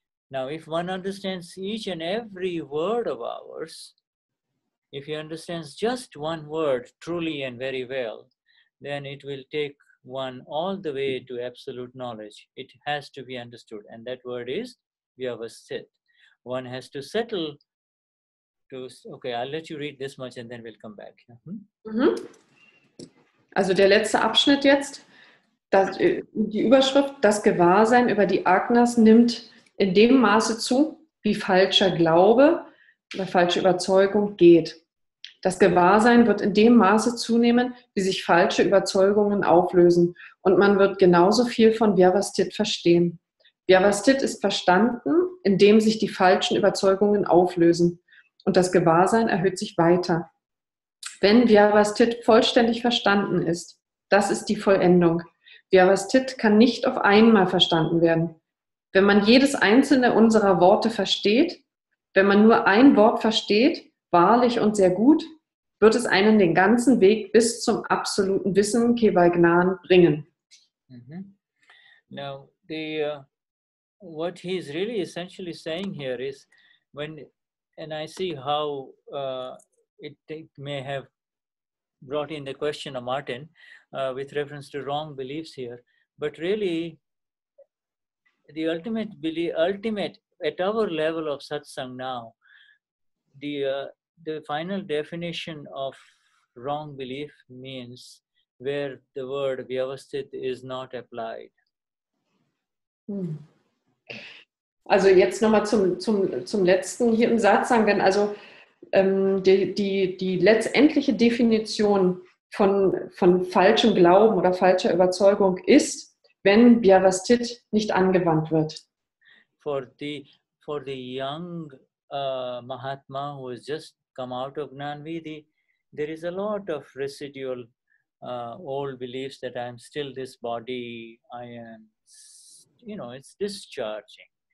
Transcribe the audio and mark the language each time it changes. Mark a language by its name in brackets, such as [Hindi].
[English] Now, if one understands each and every word of ours, if he understands just one word truly and very well, then it will take one all the way to absolute knowledge. It has to be understood, and that word is Vyavasthit. One has to settle to, okay, I'll let you read this much and then we'll come back. [German] Also der letzte Abschnitt jetzt, die Überschrift, das Gewahrsein über die Agnas nimmt in dem Maße zu, wie falscher Glaube oder falsche Überzeugung geht. Das Gewahrsein wird in dem Maße zunehmen, wie sich falsche Überzeugungen auflösen, und man wird genauso viel von Vyavasthit verstehen. Vyavasthit ist verstanden, indem sich die falschen Überzeugungen auflösen, und das Gewahrsein erhöht sich weiter. Wenn Vyavasthit vollständig verstanden ist, das ist die Vollendung. Vyavasthit kann nicht auf einmal verstanden werden. Wenn man jedes einzelne unserer Worte versteht, wenn man nur ein Wort versteht, wahrlich und sehr gut, wird es einen den ganzen Weg bis zum absoluten Wissen, Keval Gnan, bringen. [English] Now, what he is really essentially saying here is, and I see how it may have brought in the question of Martin with reference to wrong beliefs here, but really the ultimate at our level of satsang now, the final definition of wrong belief means where the word Vyavasthit is not applied. [German] Also jetzt nochmal zum letzten hier im Satsang, denn also die letztendliche Definition von falschem Glauben oder falscher Überzeugung ist, wenn Vyavasthit nicht angewandt wird. [English] For the young Mahatma who has just come out of Gnanvidhi, there is a lot of residual old beliefs that I am still this body, I am, it's discharging.